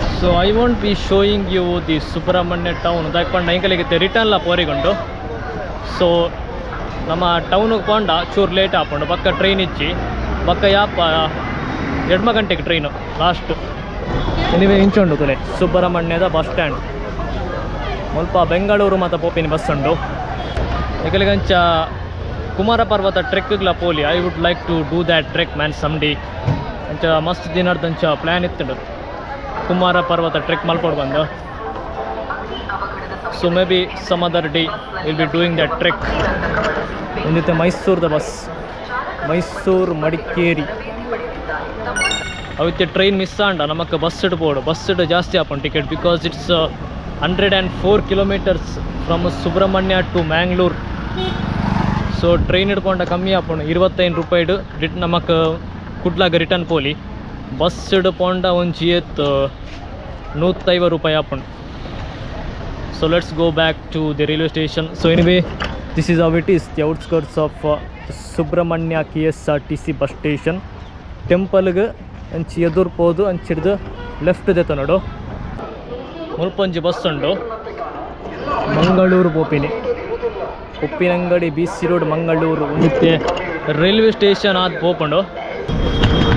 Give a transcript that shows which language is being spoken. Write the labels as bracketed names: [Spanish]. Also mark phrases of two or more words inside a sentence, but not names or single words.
[English] So I won't be showing you the Subramanya town. [Tulu] Daikpanda inkaligite return la porigondo. So nama town ಗೆ ಪೋಂಡ ಚೂರು ಲೇಟ್ ಆಪುಂಡು ಬಕ್ಕ ಟ್ರೈನ್ ಇಚ್ಚಿ ಬಕ್ಕ ಯಾಪ 2 ಗಂಟೆಗೆ ಟ್ರೈನು ಲಾಸ್ಟ್ ಎನಿವೆ ಇಂಚುಂಡು ತುಲೆ ಸುಬ್ರಹ್ಮಣ್ಯದ [English] bus stand [Tulu] ಮುಲ್ಪ ಬೆಂಗಳೂರು ಮತ್ತು ಪೋಪಿನ ಬಸ್ ಉಂಡು ಏಕಲಿಗಂಚ ಕುಮಾರ ಪರ್ವತ ಟ್ರೆಕ್ಗ್ಲ ಪೋಲಿ [English] I would like to do that trek man some day [Tulu] ಅಂಚ ಮಸ್ತ್ ದಿನದಂಚ ಪ್ಲ್ಯಾನ್ ಇತ್ತುಂಡು ಕುಮಾರ ಪರ್ವತ ಟ್ರೆಕ್ ಮಲ್ಪೋಡು ಬಂದು [English] so may be some other day will be doing that trek [Tulu] ಒಂದಿತ್ತೆ ಮೈಸೂರದ ಬಸ್ ಮೈಸೂರು ಮಡಿಕೇರಿ ಅವತ್ತೆ [English] train miss [Tulu] ಆಂಡ ನಮಕ್ಕೆ ಬಸ್ ಇಡ್ಬೋದು ಬಸ್ ಇಡ್ ಜಾಸ್ತಿ ಆಪನ್ ಟಿಕೆಟ್ [English] because it's 104 kilometers from Subramanya to Mangalore so train [Tulu] ಹಿಡ್ಕೊಂಡ ಕಮ್ಮಿ ಆಪುಂಡು 25 ರೂಪಾಯಿಡು ನಮಕ್ಕೆ ಕುಡ್ಲಾಗ ರಿಟರ್ನ್ ಪೋಲಿ ಬಸ್ ಹಿಡ್ಕೊಂಡ ಒಂಜಿ 150 ರೂಪಾಯಿ ಆಪುಂಡು [English] so let's go back to the railway station so anyway this is how it is the outskirts of Subramanya KSRTC bus station [Tulu] temple ge anchi edur podu anchidu left de tanodu mulponji bus undu Mangaluru Popini Uppinangadi BC road Mangaluru ಮತ್ತೆ ರೈಲ್ವೆ ಸ್ಟೇಷನ್ ಆದ ಪೋಪಂಡು